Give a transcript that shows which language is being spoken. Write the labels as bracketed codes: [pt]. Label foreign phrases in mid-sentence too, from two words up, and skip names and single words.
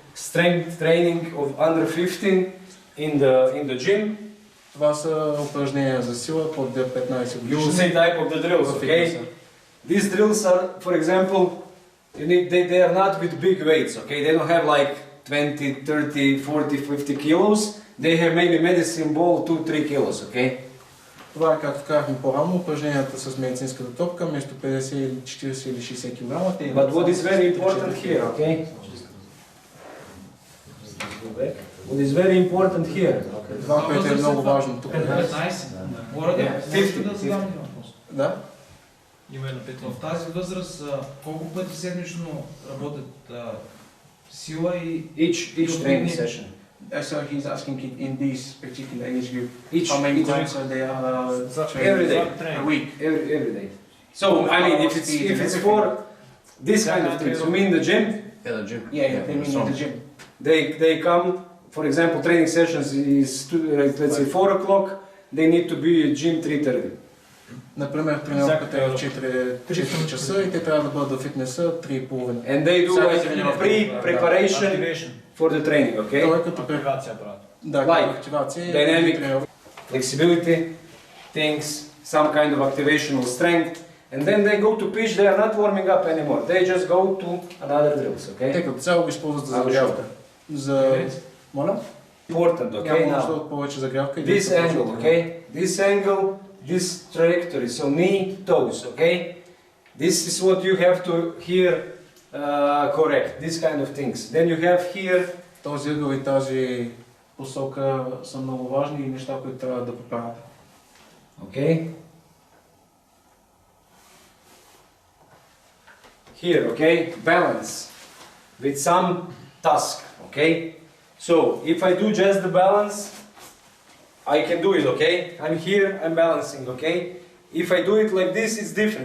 [en] strength training of under 15 in the gym. [bg] Това са упражнения за сила под 15 години. [en] You will see type of the drills, okay? These drills are, for example, they are not with big weights, okay? They don't have like 20, 30, 40, 50 kilos. They have maybe medicine ball 2-3 kilos, okay? [bg] Това е, както казахме по-рано, упражненията с медицинската топка, между 50, 40 или 60 кг. [en] But what is very important here, okay? What is very important here? [bg] Това, което е много важно тук. 50. Да? В тази възраст колко пъти седмично работят сила и... [en] Each training session. So he's asking in this particular age group, Each how many times are they training? Every day. A week. Every day. So I mean, if it's for this kind of things, you mean the gym? Yeah, the gym. Yeah, they mean in the gym. They come, for example, training sessions is let's say 4 o'clock. They need to be at gym 3:30. [bg] Например, тренировката е в 4 часа и те трябва да бъдат в фитнеса 3:30. [en] And they do like preparation for the training, okay? [bg] Това е като активация правят. Да, активация. [en] Dynamic, flexibility, things, some kind of activational strength. And then they go to pitch, they are not warming up anymore. They just go to another drills, okay? [bg] Те като цяло го използват за загрявка. За... Моля? [en] Important, okay? [bg] Няма нужда от повече загрявка. [en] This angle, okay? This angle, this trajectory, so knee, toes, okay? This is what you have to hear correct, this kind of things. Then you have here... [bg] Този ъгъл и тази посока са много важни и неща, които трябва да поправяте. [en] Okay? Here, okay? Balance with some task, okay? So, if I do just the balance, I can do it, okay? I'm here, I'm balancing, okay? If I do it like this, it's different.